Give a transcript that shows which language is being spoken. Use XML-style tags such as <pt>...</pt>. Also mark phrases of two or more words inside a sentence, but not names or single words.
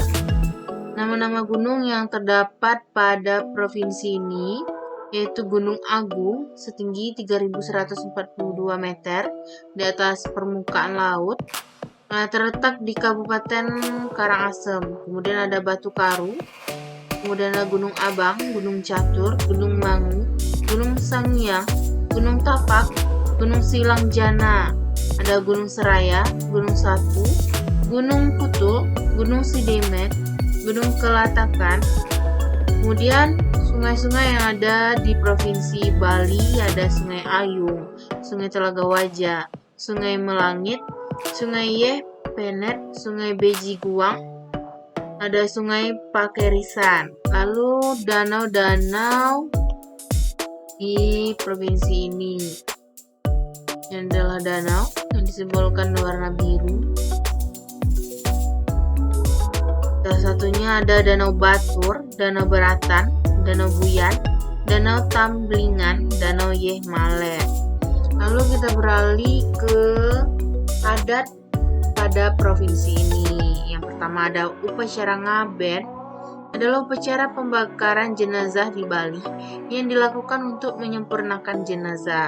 <id>Nama-nama gunung yang terdapat pada provinsi ini yaitu Gunung Agung setinggi 3.142 meter di atas permukaan laut, terletak di Kabupaten Karangasem. Kemudian ada Batu Karu, kemudian ada Gunung Abang, Gunung Catur, Gunung Mangu, Gunung Sangiang, Gunung Tapak, Gunung Silang Jana, ada Gunung Seraya, Gunung Satu, Gunung Putul, Gunung Sidemet, Gunung Kelatakan. Kemudian sungai-sungai yang ada di Provinsi Bali ada Sungai Ayung, Sungai Telaga Wajah, Sungai Melangit, Sungai Yeh Penet, Sungai Beji Guang, ada Sungai Pakerisan. Lalu danau-danau di provinsi ini yang adalah danau yang disimbolkan warna biru. Salah satunya ada Danau Batur, Danau Beratan, Danau Buyan, Danau Tamblingan, Danau Yeh Male. Lalu kita beralih ke adat pada provinsi ini. Yang pertama ada upacara ngaben, adalah upacara pembakaran jenazah di Bali yang dilakukan untuk menyempurnakan jenazah.</id>